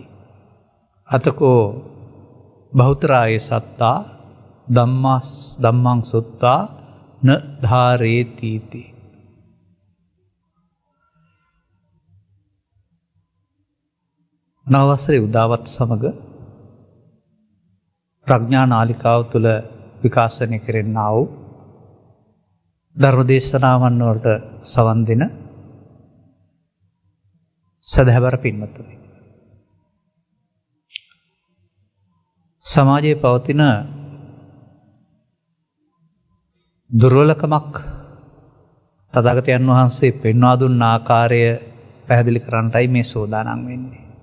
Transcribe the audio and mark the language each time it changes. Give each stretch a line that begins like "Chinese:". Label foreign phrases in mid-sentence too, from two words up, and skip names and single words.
Pali: අතකෝ බහුතරාය සත්තා ධම්මං සුත්වා න ධාරේති.
Sinhala: නවවසරේ උදාවත් සමග ප්‍රඥා නාලිකාව තුළ විකාශනය කෙරෙන්නා වූ ධර්මදේශනාවන් වලට සවන් දෙන සදහැවර පින්වත්නි, සමාජයේ පවතින දුර්වලකමක් තථාගතයන් වහන්සේ පෙන්වා දුන්න ආකාරය පැහැදිලි කරන්නටයි මේ සෝදානම් වෙන්නේ.